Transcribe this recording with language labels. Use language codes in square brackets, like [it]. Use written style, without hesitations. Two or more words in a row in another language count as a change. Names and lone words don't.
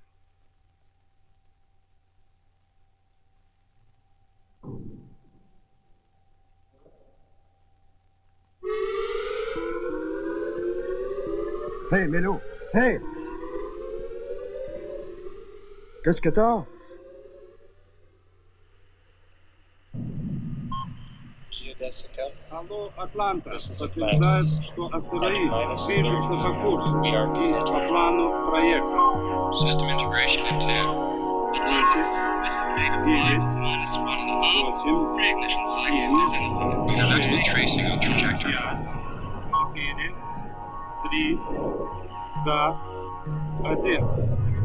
[fr] Hey, Mélo! Hey! Qu'est-ce que t'as? [ru] Алло, Атланта, подтверждает, что астероид движется по курсу и по плану проекта. [en] System integration in 10. Atlantis, this is data 5 -1.5. Reignition cycle is in. Carefully tracing a trajectory. 4, 3, 2, 1.